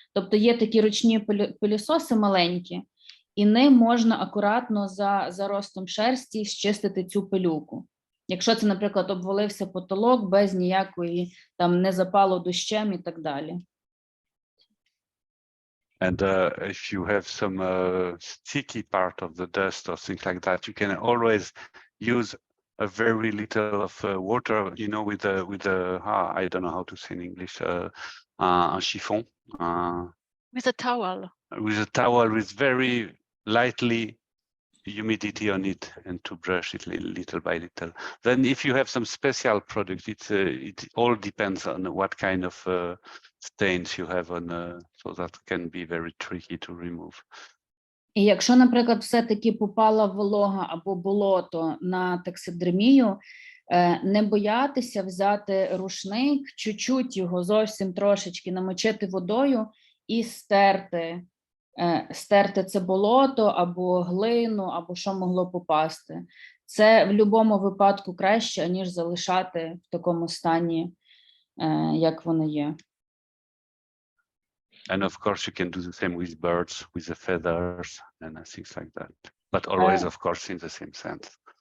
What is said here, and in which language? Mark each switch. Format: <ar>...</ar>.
<uk>Тобто є такі ручні пилісоси маленькі, і ним можна акуратно за ростом шерсті зчистити цю пилюку. Якщо це, наприклад, обвалився потолок без ніякої, там, не запало дощем і так далі.</uk> <en>And if you have some sticky part of the dust or things like that, you can always use a very little of water, you know, with I don't know how to say in English,</en> <fr>un chiffon.</fr> <en>With a towel. With a towel with very lightly humidity on it, and to brush it little by little. Then if you have some special product, it all depends on what kind of stains you have on, so that can be very tricky to remove.</en> <uk>І якщо, наприклад, все-таки попала волога або болото на таксидермію, не боятися взяти рушник, чуть-чуть його зовсім трошечки намочити водою і стерти це болото або глину, або що могло попасти. Це в будь-якому випадку краще, ніж залишати в такому стані, як воно є.</uk> <en>And of course, you can do the same with birds, with the feathers and things like that. But always, of course, in the same sense.</en>